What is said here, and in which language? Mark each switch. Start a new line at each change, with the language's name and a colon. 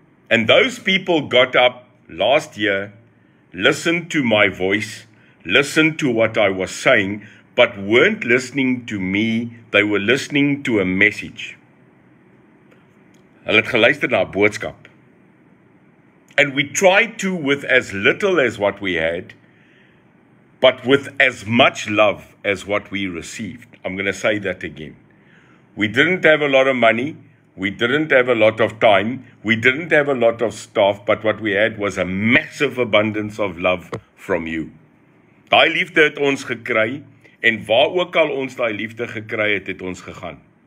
English: And those people got up last year, listened to my voice, listened to what I was saying, but weren't listening to me, they were listening to a message.
Afrikaans: Hulle het geluister na 'n boodskap.
English: And we tried to, with as little as what we had, but with as much love as what we received. I'm going to say that again. We didn't have a lot of money, we didn't have a lot of time, we didn't have a lot of staff, but what we had was a massive abundance of love from you.
Afrikaans: Daai liefde het ons gekry, en waar ook al ons daai liefde gekry het, het ons gegaan.